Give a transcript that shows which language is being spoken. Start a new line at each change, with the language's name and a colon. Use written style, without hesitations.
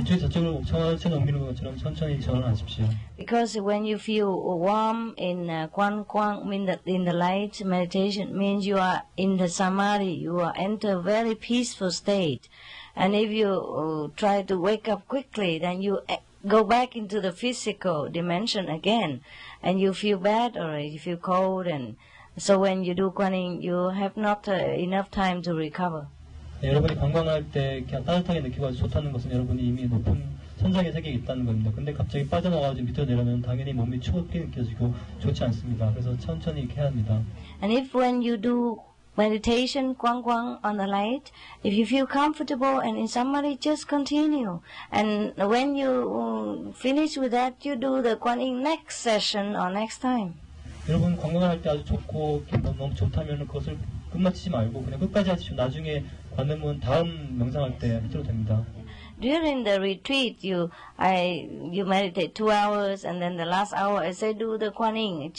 Korean: 이쪽 저쪽으로 천천히 옮기는 것처럼 천천히 전환하십시오.
English: Because when you feel warm in 관광, in the light meditation, means you are in the samadhi, you are enter a very peaceful state. And if you try to wake up quickly, then you go back into the physical dimension again, and you feel bad or you feel cold, and so when you do 관인, you have not enough time to recover.
Korean: 네, 여러분이 관광할 때 따뜻하게 느끼고 아주 좋다는 것은 여러분이 이미 높은 천상의 세계에 있다는 겁니다. 근데 갑자기 빠져나와가지고 밑으로 내려면 당연히 몸이 추웠게 느껴지고 좋지 않습니다. 그래서 천천히 이렇게 해야 합니다.
English: And if when you do meditation, 관광 on the light, if you feel comfortable and in samadhi, just continue. And when you finish with that, you do the 관인 next session or next time.
Korean: 여러분 관광을 할 때 아주 좋고 너무 좋다면 그것을 끝마치지 말고 그냥 끝까지 하시고 나중에 관음은 다음 명상할 때 하셔도 됩니다.
English: During the retreat, you meditate 2 hours, and then the last hour I say do the 관인.